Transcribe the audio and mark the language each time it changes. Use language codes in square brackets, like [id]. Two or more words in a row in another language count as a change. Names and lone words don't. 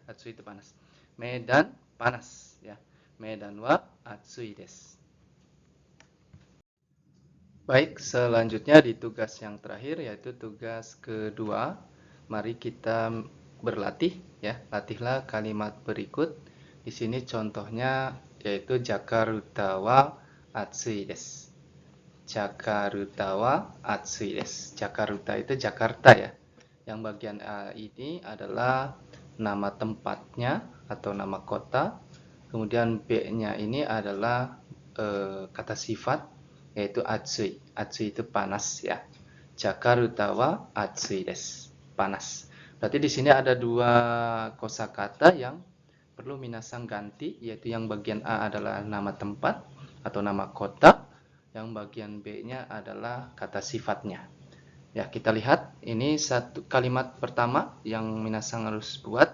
[id] Atsui itu panas. Medan panas ya. [ja] Medan wa atsui des. [id] Baik, selanjutnya di tugas yang terakhir yaitu tugas kedua. Mari kita berlatih ya. Latihlah kalimat berikut. Di sini contohnya yaitu [ja] Jakarta wa atsui desu. Jakarta wa atsui desu. [id] Jakarta itu Jakarta ya. Yang bagian A ini adalah nama tempatnya atau nama kota. Kemudian B-nya ini adalah kata sifat yaitu atsui. Atsui itu panas ya. [ja] Jakarta wa atsui desu. [id] Panas. Berarti di sini ada 2 kosakata yang perlu minasang ganti, yaitu yang bagian A adalah nama tempat atau nama kota, yang bagian B-nya adalah kata sifatnya. Ya, kita lihat ini satu kalimat pertama yang minasang harus buat.